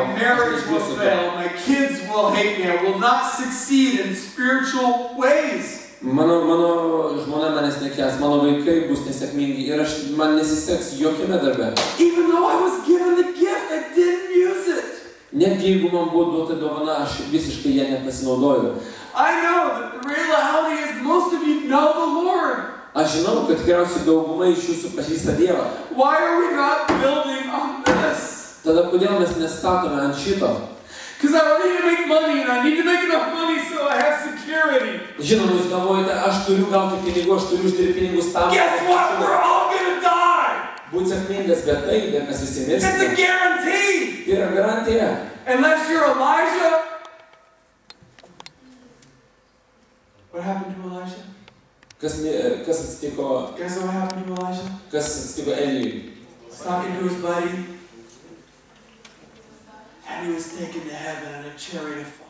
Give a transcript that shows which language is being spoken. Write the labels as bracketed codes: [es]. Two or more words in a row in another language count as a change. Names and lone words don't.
[en] My marriage will fail, my kids will hate me, I will not succeed in spiritual ways. [lt] Mano žmona manęs nekęs, mano vaikai bus nesėkmingi ir man nesiseks jokiame darbe. [en] Even though I was given the gift, I didn't use it. [lt] Netgi jeigu man buvo duota dovana, aš visiškai ją nepasinaudojau. [en] I know that the reality is most of you know the Lord. [lt] Aš žinau, kad tikriausiai dauguma iš jūsų pažįsta Dievą. [en] Why are we not building on this? [lt] Tada kodėl mes nestatome ant šito? [en] Because I need to make money and I need to make enough money so I have security. [lt] Žinoma, jūs galvojate, aš turiu gauti pinigų, aš turiu uždirbti pinigus tam. [en] Guess what? We're all gonna die. [lt] Būt sėkmingas, bet tai, mes visi [en] It's a [lt] miršime. [en] guarantee. [lt] Tai yra garantija. [en] Unless you're Elijah. What happened to Elijah? [lt] Kas atsitiko, [en] Guess what happened to Elijah? [lt] kas atsitiko Elijui? [en] He's talking to his buddy. And he was taken to heaven in a chariot of fire.